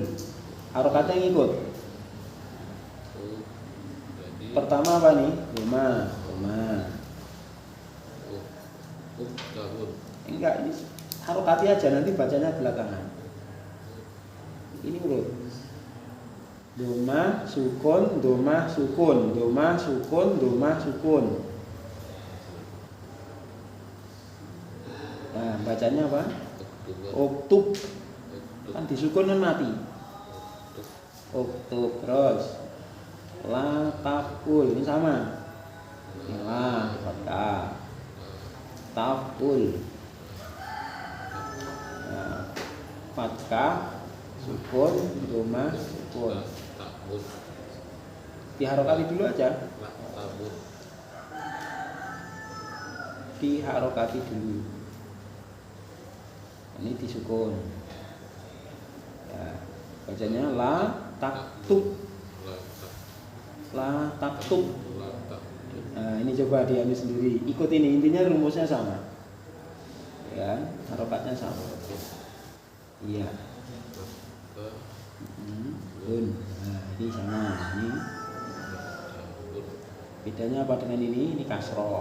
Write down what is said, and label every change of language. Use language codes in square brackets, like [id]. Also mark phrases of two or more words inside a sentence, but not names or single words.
[id] Harokatnya ngikut. Pertama apa nih? Rumah. Enggak, ini harokati aja, nanti bacanya belakangan. Ini urut. Doma sukun, doma sukun, doma sukun, doma sukun. Nah, bacanya apa? Oktub. Kan disukun kan mati. Oktub. Terus [ar] la taful, [id] ini sama. La fathah. Taful. Nah, fathah, sukun, doma, sukun. Diharokati dulu aja. Diharokati dulu. Ini disukun. Ya, bacanya [ar] la taktub. La taktub. [id] Nah, ini coba diambil sendiri. Ikut ini, intinya rumusnya sama. Ya, harokatnya sama. Iya. Bun. Nah, ini sama. Ini. Bedanya apa dengan ini? Ini kasroh.